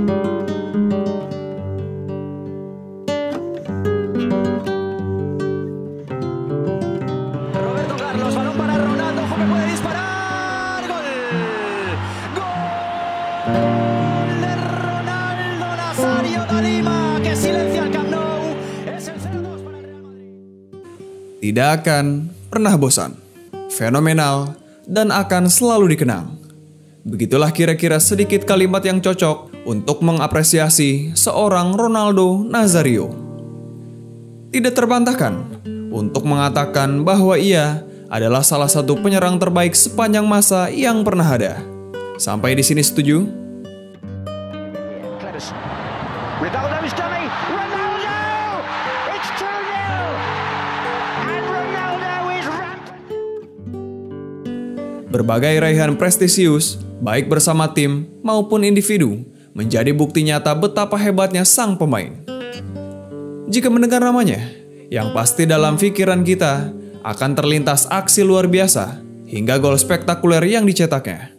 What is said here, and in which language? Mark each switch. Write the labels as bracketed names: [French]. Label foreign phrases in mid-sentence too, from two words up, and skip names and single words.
[Spanish] Roberto Carlos, balón para Ronaldo, ojo que puede disparar. ¡Gol! ¡Gol de Ronaldo Nazario da Lima que silencia el Camp Nou! Es el 0-2 para el Real Madrid. [Indonesian] Tidak akan pernah bosan, fenomenal, dan akan selalu dikenang. Begitulah kira-kira sedikit kalimat yang cocok untuk mengapresiasi seorang Ronaldo Nazario. Tidak terbantahkan untuk mengatakan bahwa ia adalah salah satu penyerang terbaik sepanjang masa yang pernah ada. Sampai di sini setuju? [English] Ronaldo's done it! Ronaldo! It's 2-0! And Ronaldo is rampant! [Indonesian] Berbagai raihan prestisius, baik bersama tim maupun individu, menjadi bukti nyata betapa hebatnya sang pemain. Jika mendengar namanya, yang pasti dalam pikiran kita akan terlintas aksi luar biasa hingga gol spektakuler yang dicetaknya.